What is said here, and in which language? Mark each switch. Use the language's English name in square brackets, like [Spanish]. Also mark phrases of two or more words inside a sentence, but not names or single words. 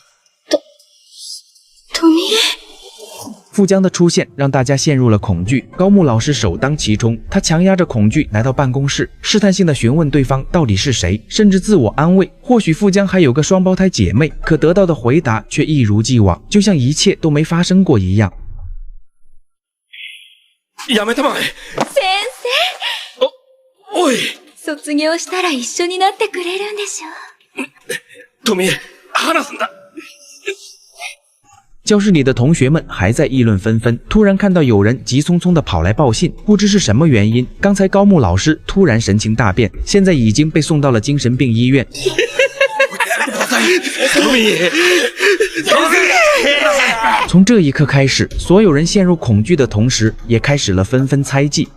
[Chinese] 富江的出现让大家陷入了恐惧，高木老师首当其冲，他强压着恐惧来到办公室，试探性的询问对方到底是谁，甚至自我安慰，或许富江还有个双胞胎姐妹，可得到的回答却一如既往，就像一切都没发生过一样。 [Japanese] やめたまえ。先生。おい。卒業したら一緒になってくれるんでしょ？富江、話すんだ。 [Chinese] 教室里的同学们还在议论纷纷，突然看到有人急匆匆地跑来报信，不知是什么原因，刚才高木老师突然神情大变，现在已经被送到了精神病医院。从这一刻开始，所有人陷入恐惧的同时，也开始了纷纷猜忌。